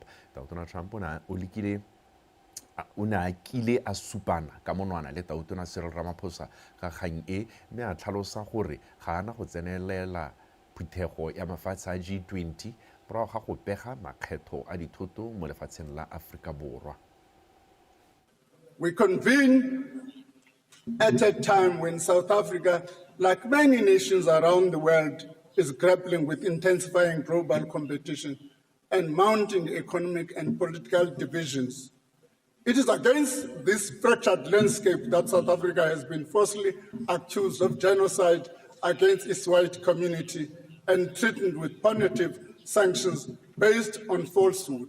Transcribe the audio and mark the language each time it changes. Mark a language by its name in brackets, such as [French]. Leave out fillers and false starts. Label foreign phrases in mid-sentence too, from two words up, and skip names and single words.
[Tswana] Tautona Trump o ne a kile a supana ka monwana le tautona Cyril Ramaphosa ga kgang e mme a tlhalosa gore ga ana go tsenelela phuthego ya mafatshe a G20 morago ga go pega makgetho a dithoto mo lefatsheng la Afrika Borwa. [English] We convene at a time when South Africa, like many nations around the world, is grappling with intensifying global competition and mounting economic and political divisions. It is against this fractured landscape that South Africa has been falsely accused of genocide against its white community and threatened with punitive sanctions based on falsehood.